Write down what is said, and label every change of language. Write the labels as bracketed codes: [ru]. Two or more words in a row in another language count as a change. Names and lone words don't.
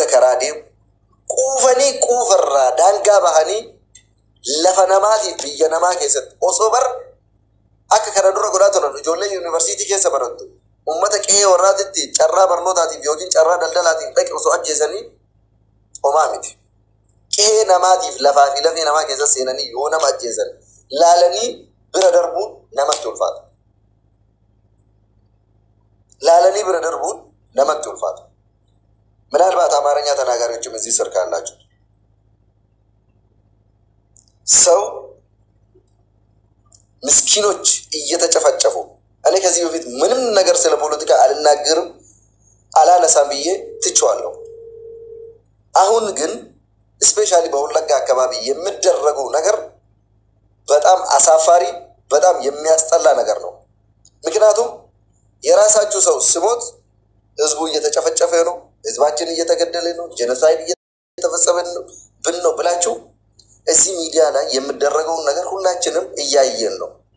[om] karaa deemu quufanii quufarraa daangaa bahanii lafa namaatiif biyya namaa keessatti osoo bar akka kana dura godhaa turan ijoollee yuunivarsiitii keessa barattu ummata qe'ee warraatitti carraa barnootaatiif yookiin carraa daldalaatiin dhaqe osoo ajjeesanii homaa miti qe'ee namaatiif lafaa fi lafee namaa keessa seenanii yoo nama ajjeesan laalanii bira darbuun namatti ulfaata laalanii bira darbuun namatti ulfaata [am] ምናልባት አማርኛ ተናጋሪዎችም እዚህ ስር ካላችሁ ሰው ምስኪኖች እየተጨፈጨፉ እኔ ከዚህ በፊት ምንም ነገር ስለ ፖለቲካ አልናገርም አላነሳም ብዬ ትቼዋለሁ አሁን ግን ስፔሻሊ በወለጋ አካባቢ የሚደረገው ነገር በጣም አሳፋሪ በጣም የሚያስጠላ ነገር ነው ምክንያቱም የራሳችሁ ሰው ስሞት ህዝቡ እየተጨፈጨፈ ነው ህዝባችን እየተገደለ ነው ጄኖሳይድ እየተፈጸመ ነው ብላችሁ እዚህ ሚዲያ ላይ የሚደረገው ነገር ሁላችንም እያየን ነው